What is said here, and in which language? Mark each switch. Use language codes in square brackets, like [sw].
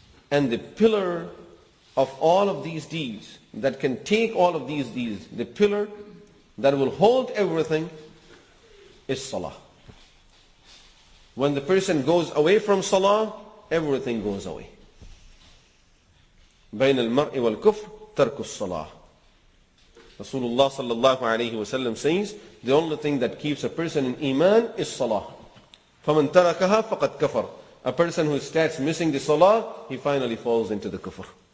[en] And the pillar of all of these deeds, that can take all of these deeds, the pillar that will hold everything, is Salah. When the person goes away from Salah, everything goes away. [ar] بين المرء والكفر ترك الصلاة. [en] Rasulullah sallallahu alayhi wasallam says, the only thing that keeps a person in Iman is Salah. [ar] فَمَنْ تَرَكَهَا فَقَدْ كَفَرَ. [en] A person who starts missing the Salah, he finally falls into the kufr.